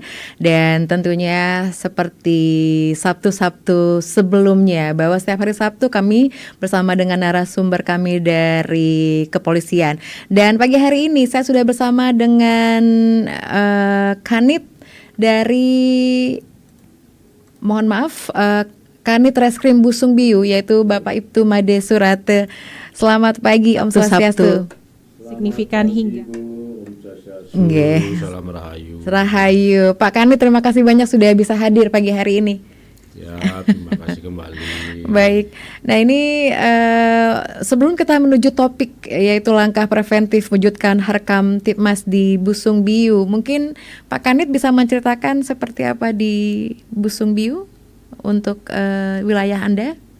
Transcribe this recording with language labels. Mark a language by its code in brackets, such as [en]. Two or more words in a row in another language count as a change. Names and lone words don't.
[id] Dan tentunya seperti Sabtu-Sabtu sebelumnya, bahwa setiap hari Sabtu kami bersama dengan narasumber kami dari kepolisian. Dan pagi hari ini saya sudah bersama dengan Kanit dari, mohon maaf, Kanit Reskrim Busung Biu, yaitu Bapak Ibtu Made Surate. Selamat pagi Om Swastiastu. Signifikan hingga. Nggih. Salam Rahayu. Rahayu. Pak Kanit, terima kasih banyak sudah bisa hadir pagi hari ini. Ya, terima kasih kembali. Baik. Nah ini sebelum kita menuju topik yaitu langkah preventif wujudkan Harkam Tipmas di Busung Biu, mungkin Pak Kanit bisa menceritakan seperti apa di Busung Biu untuk wilayah Anda?